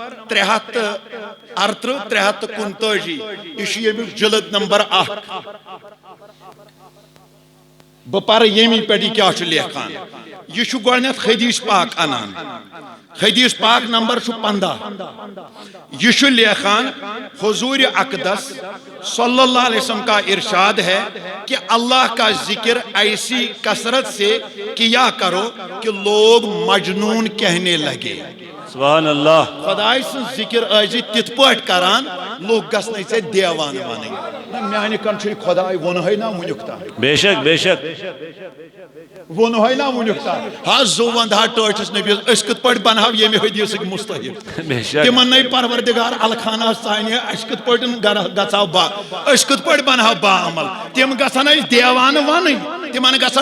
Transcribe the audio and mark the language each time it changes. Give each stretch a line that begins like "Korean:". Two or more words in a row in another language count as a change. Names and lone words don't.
Kashmiri: 338 329 یہ یمیک جلد نمبر 1 بہ پر یمی پہ کیا لیکھان یہ گۄڈنیٚتھ حدیث پاک انان حدیث پاک نمبر 15 یہ لیکھان
Urdu: حضور اقدس صلی اللہ علیہ وسلم کا ارشاد ہے کہ اللہ کا ذکر ایسی کثرت سے کیا کرو کہ لوگ مجنون کہنے لگے
Arabic: سبحان اللہ
Kashmiri: خدای سن ذکر ایزی تت پٲٹھۍ کران لوگ گژھنٕے ژےٚ دیوان ونٕنۍ میانہِ کن چھُ خدای ووٚنہے نا وُنیُک تام بے شک بے شک ووٚنہے نا وُنیُک تام ہا زو ونٛدہا ٹٲٹھِس نبیس أسۍ کِتھ پٲٹھۍ بنہو ییٚمہِ حدیثٕکۍ مستحق بے شک تمن نٔے پروردگار الخانہس ژانہِ أسۍ کِتھ پٲٹھۍ گژھو أسۍ کِتھ پٲٹھۍ بنہو با عمل تِم گژھن أسۍ دیوان ونٕنۍ تمن گژھن